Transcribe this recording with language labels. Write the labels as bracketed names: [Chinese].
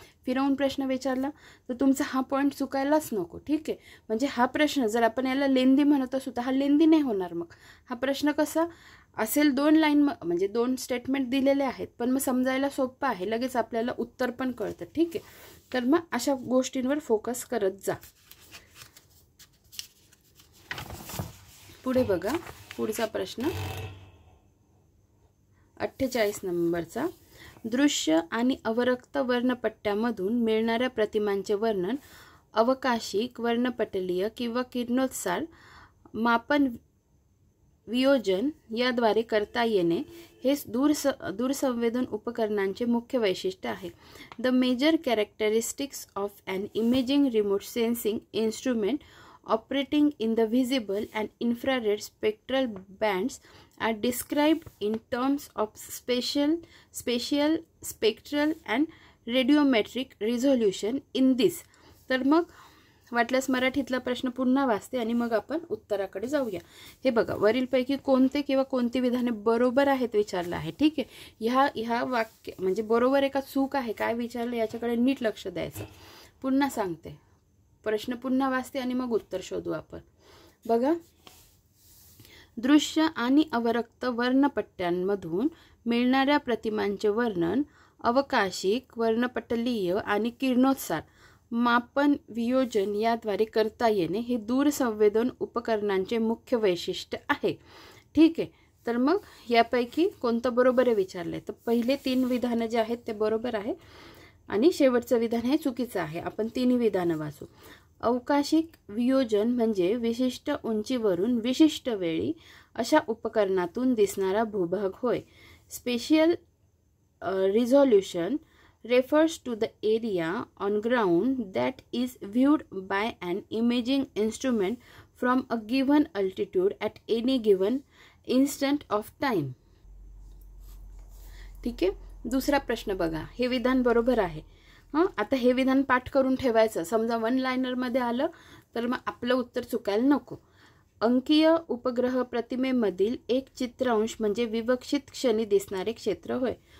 [Marathi] फिरवून प्रश्न विचारला तर तुमचा हा पॉईंट चुकायलाच नको, ठीक आहे। म्हणजे हा प्रश्न जर आपण याला लेंदी म्हणत असू तर हा लेंदी नाही होणार। मग हा प्रश्न कसा असेल, 2 लाईन म्हणजे 2 स्टेटमेंट दिलेले आहेत, पण मग समजायला सोपं आहे, लगेच आपल्याला उत्तर पण कळतं, ठीक आहे। तर मग अशा गोष्टींवर फोकस करत जा। पुढे बघा, पुढचा प्रश्न 48 नंबरचा, दृश्य आणि अवरक्त वर्णपट्ट्यामधून मिळणाऱ्या प्रतिमांचे वर्णन अवकाशिक, वर्णपटलीय किंवा किरणोत्सार मापन वियोजन याद्वारे करता येणे हे दूरसंवेदन उपकरणांचे मुख्य वैशिष्ट्य आहे। [English] The major characteristics of an imaging remote sensing instrument operating in the visible and infrared spectral bands are described in terms of spatial, spectral and radiometric resolution in this। [Marathi] तर मग वाटल्यास मराठीतला प्रश्न पुन्हा वाचते आणि मग आपण उत्तराकडे जाऊया। हे बघा, वरीलपैकी कोणते किंवा कोणती विधाने बरोबर आहेत विचारलं आहे, ठीक आहे। ह्या वाक्य म्हणजे बरोबर आहे का चूक आहे, काय विचारलं याच्याकडे नीट लक्ष द्यायचं। पुन्हा सांगते, प्रश्न पुन्हा वाचते आणि मग उत्तर शोधू आपण। बघा, दृश्य आणि अवरक्त वर्णपट्ट्यांमधून मिळणाऱ्या प्रतिमांचे वर्णन अवकाशिक, वर्णपटलीय आणि किरणोत्सार मापन वियोजन याद्वारे करता येणे हे दूरसंवेदन उपकरणांचे मुख्य वैशिष्ट्य आहे, ठीक आहे। तर मग यापैकी कोणतं बरोबर आहे विचारलंय, तर पहिले 3 विधानं जे आहेत ते बरोबर आहे आणि शेवटचं विधान हे चुकीचं आहे। आपण 3 विधानं वाचू। अवकाशिक वियोजन म्हणजे विशिष्ट उंचीवरून विशिष्ट वेळी अशा उपकरणातून दिसणारा भूभाग होय। [English] Spatial resolution refers to the area on ground that is viewed by an imaging instrument from a given altitude at any given instant of time। [Marathi] ठीक आहे। दुसरा प्रश्न बघा, हे विधान बरोबर आहे। आता हे विधान पाठ करून ठेवायचं, समजा 1 लाइनर मध्ये आलं तर मग आपलं उत्तर चुकायला नको। अंकीय उपग्रह प्रतिमेमधील एक चित्रांश म्हणजे विवक्षित क्षणी दिसणारे क्षेत्र होय।